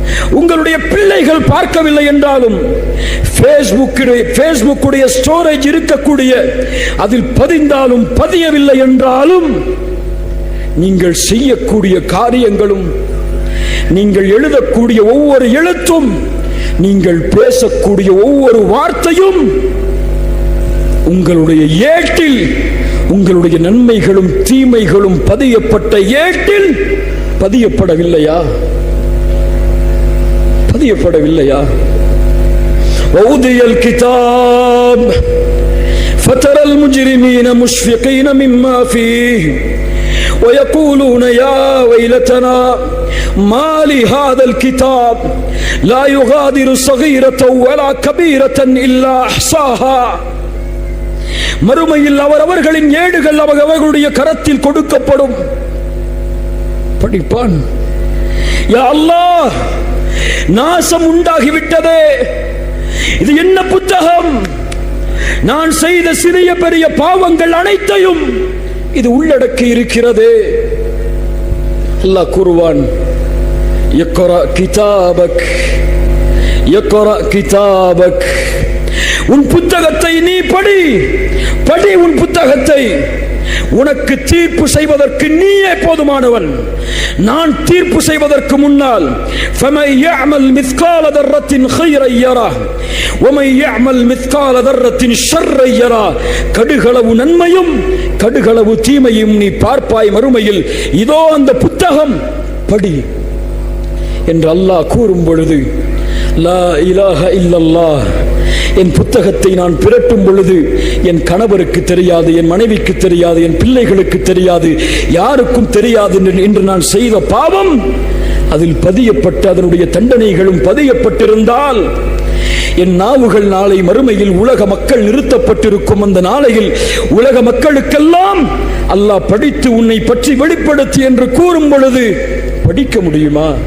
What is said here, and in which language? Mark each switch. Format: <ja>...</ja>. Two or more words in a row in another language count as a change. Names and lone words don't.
<ta>உங்களுடைய பிள்ளைகள் பார்க்கவில்லை என்றாலும் பேஸ்புக்குடைய ஸ்டோரேஜ் இருக்கக்கூடிய அதில் பதிந்தாலும் பதியவில்லை என்றாலும் நீங்கள் செய்யக்கூடிய காரியங்களும், நீங்கள் எழுதக்கூடிய ஒவ்வொரு எழுத்தும், நீங்கள் பேசக்கூடிய ஒவ்வொரு வார்த்தையும் உங்களுடைய ஏட்டில், உங்களுடைய நன்மைகளும் தீமைகளும் பதியப்பட்ட ஏட்டில் பதியப்படவில்லையா? பதியப்படவில்லையா?</ta> <ar>وَوُضِعَ الْكِتَابُ فَتَرَى الْمُجْرِمِينَ مُشْفِقِينَ مِمَّا فِيهِ وَيَقُولُونَ يَا وَيْلَتَنَا مَا لِهَذَا الْكِتَابِ لَا يُغَادِرُ صَغِيرَةً وَلَا كَبِيرَةً إِلَّا أَحْصَاهَا.</ar> <ta>மறுமையில் அவரவர்களின் ஏடுகள் அவர்களுடைய கரத்தில் கொடுக்கப்படும். படிப்பான்,</ta> <ar>يا الله,</ar> <ta>நாசம் உண்டாகிவிட்டதே, இது என்ன புத்தகம்? நான் செய்த சிறிய பெரிய பாவங்கள் அனைத்தையும் இது உள்ளடக்கி இருக்கிறது. அல்லாஹ் கூறுவான்,</ta> <ar>اقرأ كتابك, اقرأ كتابك,</ar> <ta>உன் புத்தகத்தை நீ படி, படி உன் புத்தகத்தை. உனக்கு தீர்ப்பு செய்வதற்கு நீயே போதுமானவன். நான் தீர்ப்பு செய்வதற்கு முன்னால்</ta> <ar>فَمَنْ يَعْمَلْ مِثْقَالَ ذَرَّةٍ خَيْرًا يَرَهُ وَمَنْ يَعْمَلْ مِثْقَالَ ذَرَّةٍ شَرًّا يَرَهُ.</ar> <ta>கடுகளவு நன்மையும் கடுகளவு தீமையும் நீ பார்ப்பாய் மறுமையில். இதோ அந்த புத்தகம், படி என்று அல்லாஹ் கூறும் பொழுது,</ta> <ar>لا إله إلا الله,</ar> <ta>என் புத்தகத்தை நான் பிரட்டும் பொழுது என் கணவருக்கு தெரியாது, என் மனைவிக்கு தெரியாது, என் பிள்ளைகளுக்கு தெரியாது, யாருக்கும் தெரியாது என்று நான் செய்த பாவம் அதில் பதியப்பட்டு அதனுடைய தண்டனைகளும் பதியப்பட்டிருந்தால், என் நாவுகள் நாளை மறுமையில் உலக மக்கள் நிறுத்தப்பட்டிருக்கும் அந்த நாளையில் உலக மக்களுக்கெல்லாம் அல்லாஹ் படித்து உன்னை பற்றி வெளிப்படுத்தி என்று கூறும் பொழுது படிக்க முடியுமா?</ta>